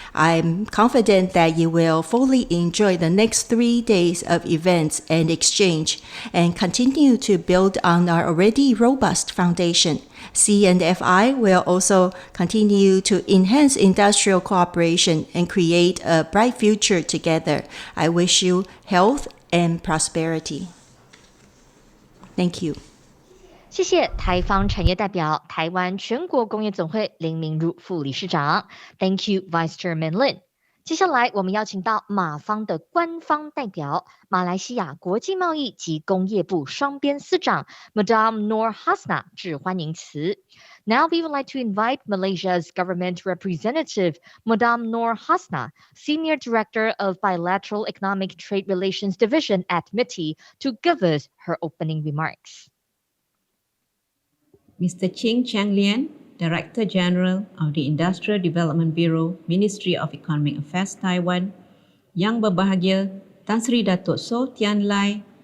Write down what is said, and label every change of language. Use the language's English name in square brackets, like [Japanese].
[English] I'm confident that you will fully enjoy the next 3 days of events and exchange and continue to build on our already robust foundation. CNFI will also continue to enhance industrial cooperation and create a bright future together. I wish you health and prosperity. Thank you. [Chinese] 谢谢台方产业代表、台湾全国工业总会林明如副理事长。 [English] Thank you, Vice Chairman Lin. [Chinese] 接下来我们邀请到马方的官方代表，马来西亚国际贸易及工业部双边司长 Madam Noor Hasna 致欢迎词。 [English] Now we would like to invite Malaysia's government representative, Madam Noor Hasna, Senior Director of Bilateral Economic Trade Relations Division at MITI, to give us her opening remarks. Mr. Ching Chang Lian, Director General of the Industrial Development Bureau, Ministry of Economic Affairs Taiwan, Yang Berbahagia Tan Sri Datuk So Tian Lai,